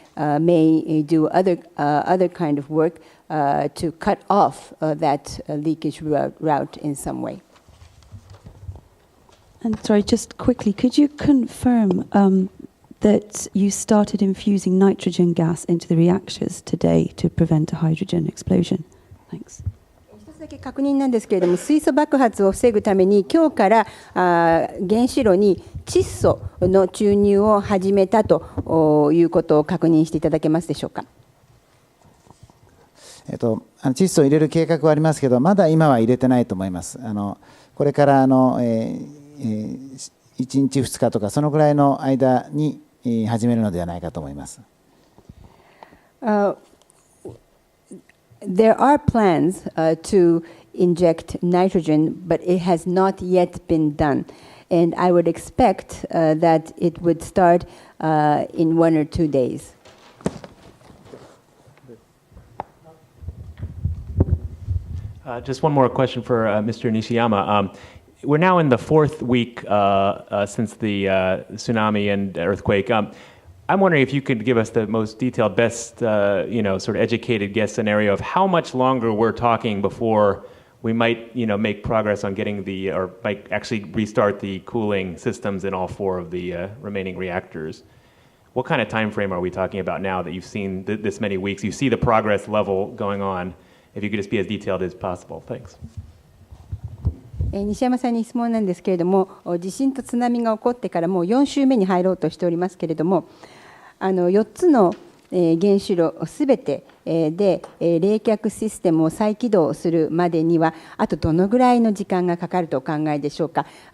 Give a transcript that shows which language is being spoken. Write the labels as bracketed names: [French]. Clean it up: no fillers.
[English] may do other kind of work to cut off that leakage route in some way. And sorry, just quickly, could you confirm that you started infusing nitrogen gas into the reactors today to prevent a hydrogen explosion? Thanks. [Japanese] 一つだけ確認なんですけれども、水素爆発を防ぐために今日から原子炉に窒素の注入を始めたということを確認していただけますでしょうか。窒素を入れる計画はありますけど、まだ今は入れてないと思います。これから1日2日とかそのぐらいの間に始めるのではないかと思います。 [English] There are plans to inject nitrogen, but it has not yet been done. And I would expect that it would start in 1 or 2 days. Just one more question for Mr. Nishiyama. We're now in the 4th week since the tsunami and earthquake. I'm wondering if you could give us the most detailed, best, sort of educated guess scenario of how much longer we're talking before we might, make progress on getting or might actually restart the cooling systems in all 4 of the remaining reactors. What kind of time frame are we talking about now that you've seen this many weeks? You see the progress level going on. If you could just be as detailed as possible. Thanks. [Japanese] 西山さんに質問なんですけれども、地震と津波が起こってからもう4週目に入ろうとしておりますけれども、4つの原子炉すべてで冷却システムを再起動するまでにはあとどのぐらいの時間がかかるとお考えでしょうか。